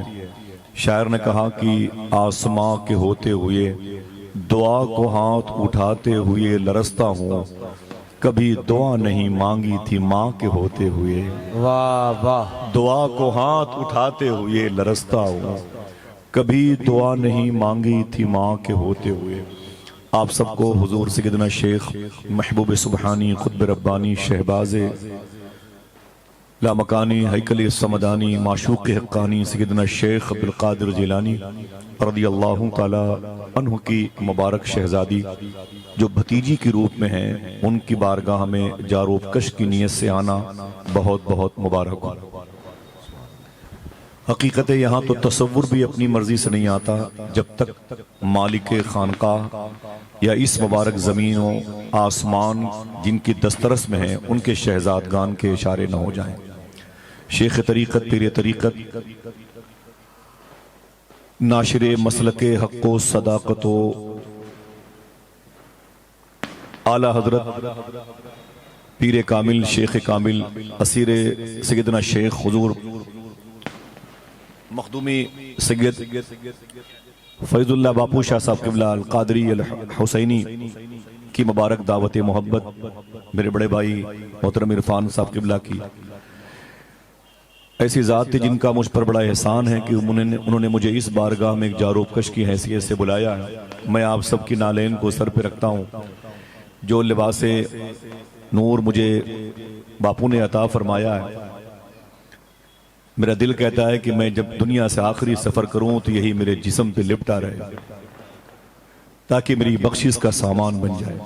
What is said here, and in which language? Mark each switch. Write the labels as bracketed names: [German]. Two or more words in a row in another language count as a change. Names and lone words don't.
[Urdu] شاعر نے کہا کہ آسماں کے ہوتے ہوئے دعا کو ہاتھ اٹھاتے ہوئے لرزتا ہوں، کبھی دعا نہیں مانگی تھی ماں کے ہوتے ہوئے. واہ واہ. دعا کو ہاتھ اٹھاتے ہوئے لرزتا ہوں، کبھی دعا نہیں مانگی تھی ماں کے ہوتے ہوئے. آپ سب کو حضور سیدنا شیخ محبوب سبحانی قطب ربانی شہباز لامکانی ہیکل صمدانی معشوق حقانی سیدنا شیخ عبدالقادر جیلانی [Arabic] رضي الله تعالى عنه [Urdu] کی مبارک شہزادی جو بھتیجی کے روپ میں ہیں، ان کی بارگاہ میں جاروب کش کی نیت سے آنا بہت بہت مبارک ہو. حقیقت یہاں تو تصور بھی اپنی مرضی سے نہیں آتا جب تک مالک خانقاہ یا اس مبارک زمین و آسمان جن کی دسترس میں ہیں ان کے شہزادگان کے اشارے نہ ہو جائیں. شیخ طریقت پیر طریقت ناشر مسلک حق و صداقت اعلیٰ حضرت پیر کامل شیخ کامل اسیر سیدنا شیخ حضور مخدومی سید فیض اللہ باپو شاہ صاحب قبلہ القادری الحسینی کی مبارک دعوت محبت میرے بڑے بھائی محترم عرفان صاحب قبلہ کی ایسی ذات تھی جن کا مجھ پر بڑا احسان ہے کہ انہوں نے مجھے اس بارگاہ میں ایک جاروب کش کی حیثیت سے بلایا ہے. میں آپ سب کی نعلین کو سر پہ رکھتا ہوں۔ جو لباس نور مجھے باپو نے عطا فرمایا ہے، میرا دل کہتا ہے کہ میں جب دنیا سے آخری سفر کروں تو یہی میرے جسم پہ لپٹا رہے تاکہ میری بخشش کا سامان بن جائے.